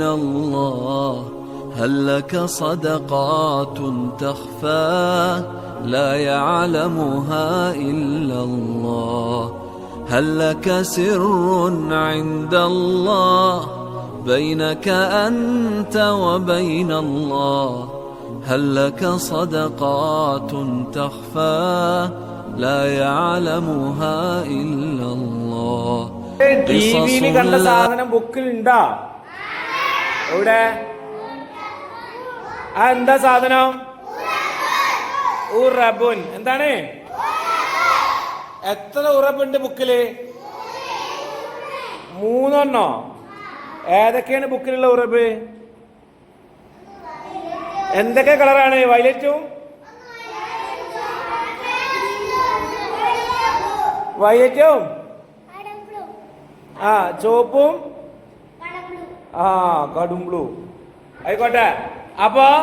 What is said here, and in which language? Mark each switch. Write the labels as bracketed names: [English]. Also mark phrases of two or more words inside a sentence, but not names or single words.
[Arabic] الله هل لك صدقات تخفى لا يعلمها إلا الله هل لك سر عند الله بينك أنت وبين الله هل لك صدقات تخفى لا يعلمها إلا الله [Malayalam] ടിവിയിൽ കണ്ട സാധനം ബുക്കിൽ ഉണ്ടാ എവിടെ എന്താ സാധനം ഉറബുൻ എന്താണ് എത്ര ഉറബുണ്ട് ബുക്കില് 3 ഏതൊക്കെയാണ് ബുക്കിലുള്ള ഉറബ് എന്തൊക്കെ കളറാണ് വയലറ്റും ചുവപ്പും കടും ബ്ലൂ ആയിക്കോട്ടെ അപ്പൊ